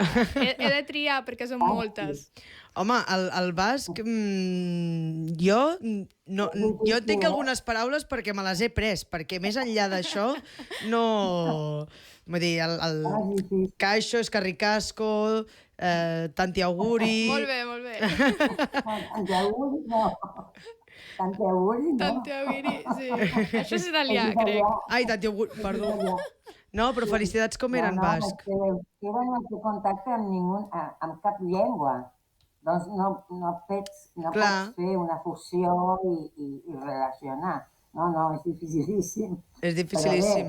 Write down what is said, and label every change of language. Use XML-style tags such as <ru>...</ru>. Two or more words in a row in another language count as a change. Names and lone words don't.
<ca>He de triar perquè són moltes. Home, el basc... Jo entenc algunes paraules perquè me les he pres, perquè més enllà d'això no... Vull dir, el caixo, escarricasco,</ca> <it>tanti auguri...</it> <ca>Molt bé.</ca> <it>Tanti auguri no. Tanti auguri no. Tanti auguri,</it> <ca>sí. Això és italià, crec.</ca> <it>Ai, tanti auguri,</it> <ca>perdó. No, però felicitats com era en basc. Jo no té contacte amb cap llengua. Doncs no pots fer una fusió i relacionar. No, és dificilíssim. És dificilíssim.</ca>